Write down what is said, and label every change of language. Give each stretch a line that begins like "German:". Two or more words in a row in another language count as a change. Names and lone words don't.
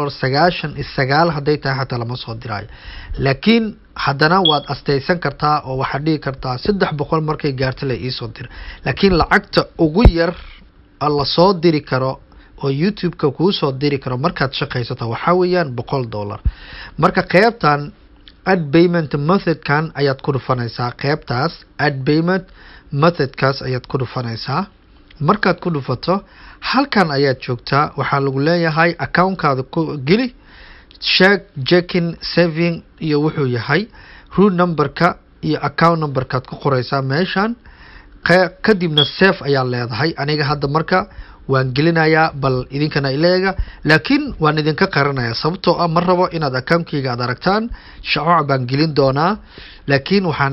Somali: 99 haday tahay xataa lama soo diraayo laakiin haddana waad astaysan kartaa oo waxa dhigi kartaa 300 markay gaarto la ii soo dir laakiin lacagta ugu yar la soo diri karo oo YouTube ka ku soo diri karo markaad shaqaysato waxa weeyaan $100 marka qaybtan
English: add payment method
Somali: kan ayaad ku dhufanaysaa qaybtaas
English: add payment method
Somali: kaas ayaad ku dhufanaysaa markaad ku dhufato halkan ayaad joogtaa waxa lagu leeyahay account-kaada ku geli
English: check checking saving
Somali: iyo wuxuu yahay
English: root number-ka
Somali: iyo
English: account number-kaad
Somali: ku qoraysaa meeshan kadibna save ayaa leedahay aniga hadda marka waan gelinayaa bal idinkana ileega laakiin waan idinka qaranayaa sababtoo ma rabo inaad account-kayga aad aragtaan shaqo baan gelin doonaa laakiin waxaan